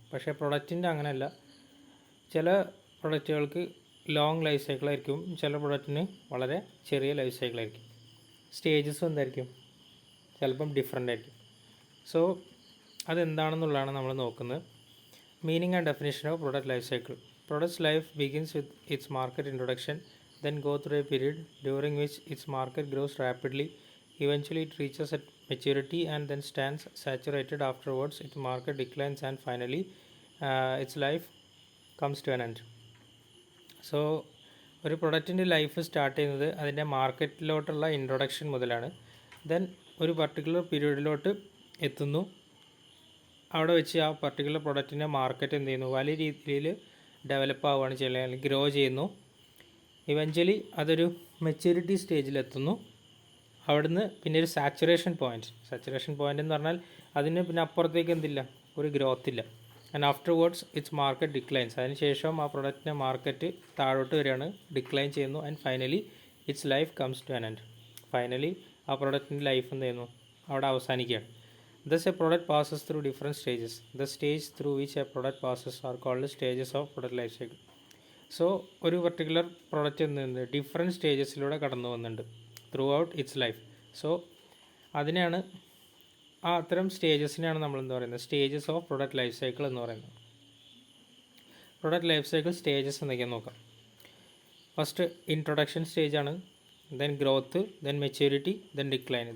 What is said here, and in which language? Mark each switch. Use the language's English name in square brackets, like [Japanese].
[Malayalam] പക്ഷേ പ്രൊഡക്റ്റിൻ്റെ അങ്ങനെയല്ല. ചില പ്രൊഡക്റ്റുകൾക്ക് ലോങ് ലൈഫ് സൈക്കിളായിരിക്കും, ചില പ്രൊഡക്റ്റിന് വളരെ ചെറിയ ലൈഫ് സൈക്കിളായിരിക്കും. സ്റ്റേജസും എന്തായിരിക്കും, ചിലപ്പം ഡിഫറെൻ്റ് ആയിരിക്കും. സോ അതെന്താണെന്നുള്ളതാണ് നമ്മൾ നോക്കുന്നത്. [English] Meaning and definition of product life cycle. Products life begins with its market introduction, then go through a period during which its market grows rapidly. Eventually it reaches at maturity and then stands saturated. Afterwards its market declines and finally its life comes to an end. [Malayalam] So ഒരു പ്രൊഡക്റ്റിൻ്റെ life start ചെയ്യുന്നത് അതിൻ്റെ മാർക്കറ്റിലോട്ടുള്ള introduction മുതലാണ്. Then ഒരു particular പീരീഡിലോട്ട് എത്തുന്നു. അവിടെ വെച്ച് ആ particular പ്രൊഡക്റ്റിൻ്റെ market എന്ത് ചെയ്യുന്നു, വലിയ രീതിയിൽ ഡെവലപ്പ് ആവുകയാണ് ചെയ്യുന്നത്, അല്ലെങ്കിൽ ഗ്രോ ചെയ്യുന്നു. ഇവഞ്ച്വലി അതൊരു മെച്യൂരിറ്റി സ്റ്റേജിലെത്തുന്നു. അവിടുന്ന് പിന്നെ ഒരു സാച്ചുറേഷൻ പോയിൻ്റ് എന്ന് പറഞ്ഞാൽ അതിന് പിന്നെ അപ്പുറത്തേക്ക് എന്തില്ല, ഒരു ഗ്രോത്ത് ഇല്ല. [English] And afterwards its market declines. [Malayalam] അതിനുശേഷം ആ പ്രൊഡക്റ്റിൻ്റെ മാർക്കറ്റ് താഴോട്ട് വരികയാണ്, ഡിക്ലൈൻ ചെയ്യുന്നു. [English] And finally its life comes to an end. [Malayalam] Finally ആ പ്രൊഡക്റ്റിൻ്റെ ലൈഫ് എന്ത് ചെയ്യുന്നു, അവിടെ അവസാനിക്കുകയാണ്. [English] Thus a product passes through different stages. The stage through which a product passes are called stages of product life cycle. [Malayalam] So ഒരു particular product എന്തുണ്ട്, different സ്റ്റേജസിലൂടെ കടന്നു പോകുന്നുണ്ട് [English] Throughout its life. [Malayalam] So അതിനെയാണ്, ആ അത്തരം സ്റ്റേജസിനെയാണ് നമ്മൾ എന്താ പറയുന്നത്, stages of product life cycle എന്ന് പറയുന്നത്. പ്രൊഡക്റ്റ് ലൈഫ് സൈക്കിൾ സ്റ്റേജസ് എന്തൊക്കെയാണെന്ന് നോക്കാം. ഫസ്റ്റ് ഇൻട്രൊഡക്ഷൻ സ്റ്റേജാണ്, then growth, then maturity, then decline.